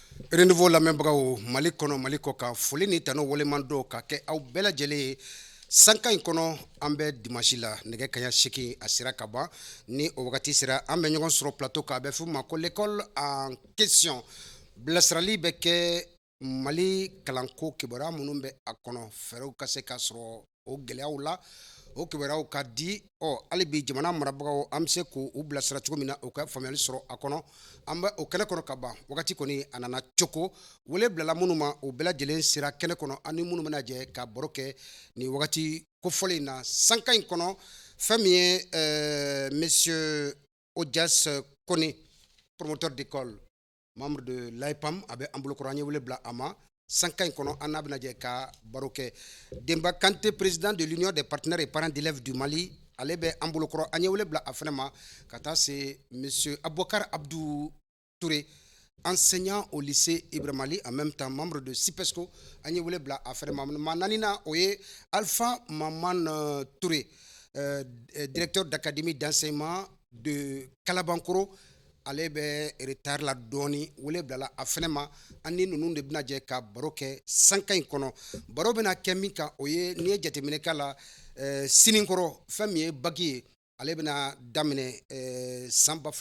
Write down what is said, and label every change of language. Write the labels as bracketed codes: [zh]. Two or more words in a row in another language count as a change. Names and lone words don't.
[bm] Renouveau lamɛnbagaw Mali kɔnɔ Mali kɔ kan foli ni tano waleman dɔw ka kɛ aw bɛɛ lajɛlen ye sankan in kɔnɔ an bɛ dimanche la nɛgɛ kaɲa 8 a sera ka ban ni o wagati sera an bɛ ɲɔgɔn sɔrɔ plateau kan a bɛ f'o ma ko [fr] l'école en question [bm] bilasirali bɛ kɛ Mali kalanko kibaruya minnu bɛ a kɔnɔ fɛɛrɛw ka se ka sɔrɔ o gɛlɛyaw la o kibaruyaw ka di hali bi jamana marabagaw an bɛ se k'u bilasira cogo min na o ka faamuyali sɔrɔ a kɔnɔ an bɛ o kɛnɛ kɔnɔ ka ban wagati kɔni a nana cogo wele bilala minnu ma o bɛɛ lajɛlen sera kɛnɛ kɔnɔ ani minnu bɛna jɛ ka baro kɛ nin wagati kofɔlen in na sankan in kɔnɔ fɛn min ye monsieur Odias Kone [fr] promoteur d'école membre de l'AEPAM [bm] a bɛ an bolokɔrɔ an ye wele bila a ma sankan in kɔnɔ an n'a bɛna jɛ ka baro kɛ Demba Kante [fr] président de l'union des partenaires et parents d'élèves du Mali [bm] ale bɛ an bolokɔrɔ an ye wele bila a fana ma ka taa se monsieur Aboubacar Abdou Touré [fr] enseignant au lycée Ibrahima Ali en même temps membre de SIPESCO [bm] an ye wele bila a fana ma maa naaninan o ye Alpha Maman Touré [fr] directeur d'académie d'enseignement de Kalabankoro [bm] ale bɛ retard la dɔɔni wele bilala a fana ma an ni ninnu de bɛna jɛ ka baro kɛ sankan in kɔnɔ baro bɛna kɛ min kan o ye n'i ye jateminɛ k'a la sinikɔrɔ fɛn min ye bagi ye ale bɛna daminɛ san